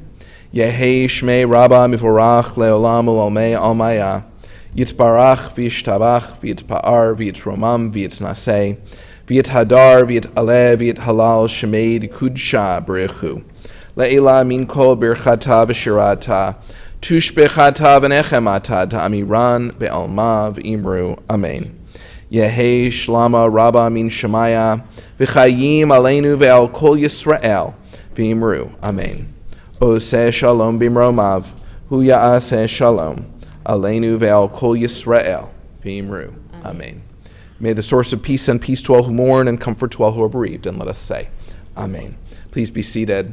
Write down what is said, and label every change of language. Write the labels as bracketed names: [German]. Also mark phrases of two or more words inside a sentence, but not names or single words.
[Aramaic] יהא שמיה רבא מברך לעלם ולעלמי עלמיא, יתברך וישתבח ויתפאר ויתרומם ויתנשא, ויתהדר ויתעלה ויתהלל שמיה דקודשא בריך הוא. לעלא מן כל ברכתא ושירתא, תשבחתא ונחמתא דאמירן בעלמא ואמרו. [Hebrew] Amen. [Aramaic] יהא שלמא רבא מן שמיא, [Hebrew] וחיים עלינו ועל כל ישראל ואמרו. אמן. עושה שלום במרומיו, הוא יעשה שלום, עלינו ועל כל ישראל ואמרו. Amen. [English] May the source of peace send peace to all who mourn and comfort to all who are bereaved. And let us say, Amen. Please be seated.